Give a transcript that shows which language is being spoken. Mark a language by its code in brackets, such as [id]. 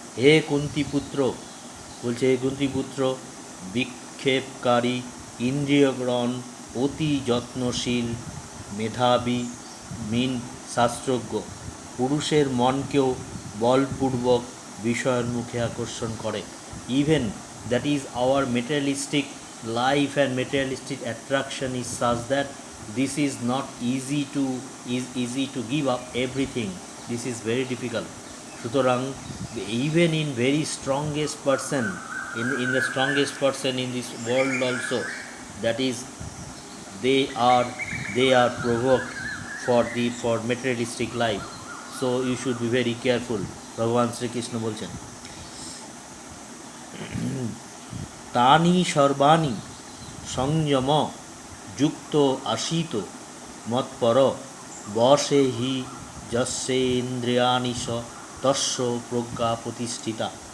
[bn] হে কুন্তিপুত্র, বলছে হে কুন্তিপুত্র, বিক্ষেপকারী ইন্দ্রিয়গ্রহণ অতি যত্নশীল মেধাবী শাস্ত্রজ্ঞ পুরুষের মনকেও বলপূর্বক বিষয়ের মুখে আকর্ষণ করে। [en] Even that is our materialistic life and materialistic attraction is such that this is not easy to give up everything. This is very difficult. সুতরাং even in very strongest person, in the strongest person in this world also, that is they are provoked for materialistic life. So you should be very careful. [sa] ভগবান শ্রীকৃষ্ণ বলছেন তানি সর্বাণি সংযম যুক্ত আসিত মৎপর বশে হি যস্যেন্দ্রিয়াণি স তস্য প্রজ্ঞা প্রতিষ্ঠিতা।